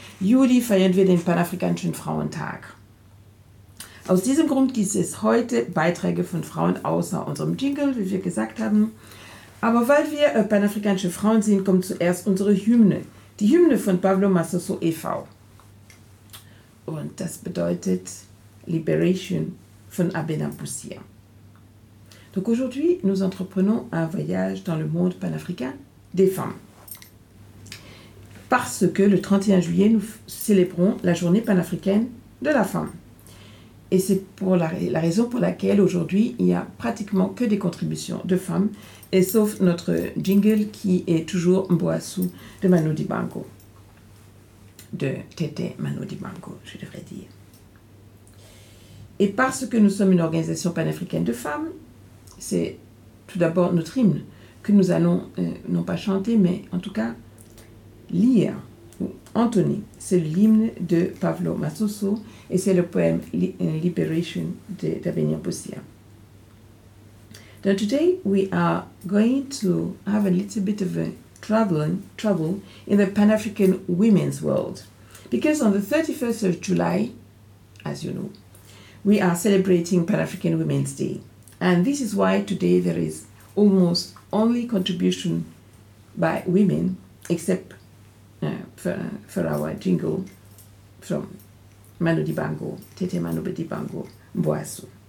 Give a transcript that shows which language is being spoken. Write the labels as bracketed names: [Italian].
[German] Juli feiern wir den panafrikanischen Frauentag. Aus diesem Grund gibt es heute Beiträge von Frauen außer unserem Jingle, wie wir gesagt haben. Aber weil wir panafrikanische Frauen sind, kommt zuerst unsere Hymne. Die Hymne von Pablo Massoso e.V. Und das bedeutet Liberation von Abena Boussia. [French] Donc aujourd'hui, nous entreprenons un voyage dans le monde panafricain des femmes. Parce que le 31 juillet, nous célébrons la journée panafricaine de la femme. Et c'est pour la raison pour laquelle aujourd'hui, il n'y a pratiquement que des contributions de femmes, et sauf notre jingle qui est toujours Mboassou de Manu Dibango. De Tété Manu Dibango, je devrais dire. Et parce que nous sommes une organisation panafricaine de femmes, c'est tout d'abord notre hymne que nous allons, non pas chanter, mais en tout cas lire. Anthony, c'est l'hymne de Pablo Massoso et c'est le poème Liberation d'Avenir Boussia. [English] Now today we are going to have a little bit of a trouble in the Pan-African women's world. Because on the 31st of July, as you know, we are celebrating Pan-African Women's Day. And this is why today there is almost only contribution by women, except for our jingle from Manu Dibango, Tete Manu Dibango, Mboassou.